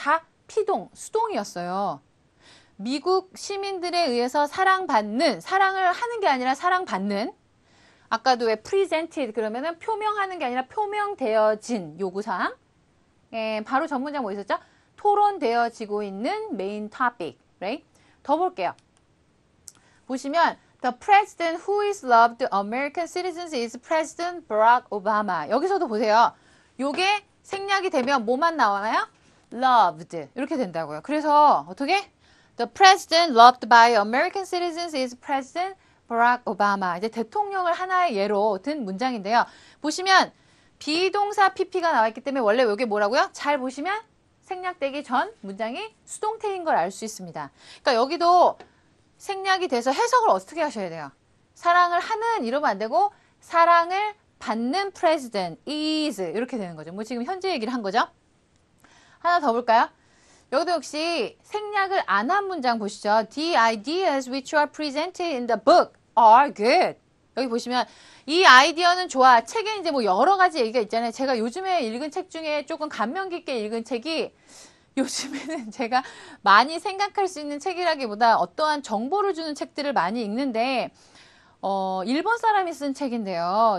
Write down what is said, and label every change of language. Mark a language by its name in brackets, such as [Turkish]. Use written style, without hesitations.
[Korean] 다 피동, 수동이었어요. 미국 시민들에 의해서 사랑받는, 사랑을 하는 게 아니라 사랑받는. 아까도 왜 presented 그러면은 표명하는 게 아니라 표명되어진 요구사항. 바로 전 문장 뭐 있었죠? 토론되어지고 있는 메인 topic, right? 더 볼게요. [English] 보시면 The president who is loved American citizens is President Barack Obama. [Korean] 여기서도 보세요. 요게 생략이 되면 뭐만 나와요? Loved. 이렇게 된다고요. 그래서 어떻게? [English] The president loved by American citizens is President Barack Obama. [Korean] 이제 대통령을 하나의 예로 든 문장인데요. 보시면 비동사 pp가 나와 있기 때문에 원래 이게 뭐라고요? 잘 보시면 생략되기 전 문장이 수동태인 걸 알 수 있습니다. 그러니까 여기도 생략이 돼서 해석을 어떻게 하셔야 돼요? 사랑을 하는 이러면 안 되고 사랑을 받는 president is 이렇게 되는 거죠. 뭐 지금 현재 얘기를 한 거죠. 하나 더 볼까요? 여기도 역시 생략을 안 한 문장 보시죠. [English] The ideas which are presented in the book are good. [Korean] 여기 보시면 이 아이디어는 좋아. 책에 이제 뭐 여러 가지 얘기가 있잖아요. 제가 요즘에 읽은 책 중에 조금 감명 깊게 읽은 책이 요즘에는 제가 많이 생각할 수 있는 책이라기보다 어떠한 정보를 주는 책들을 많이 읽는데 일본 사람이 쓴 책인데요.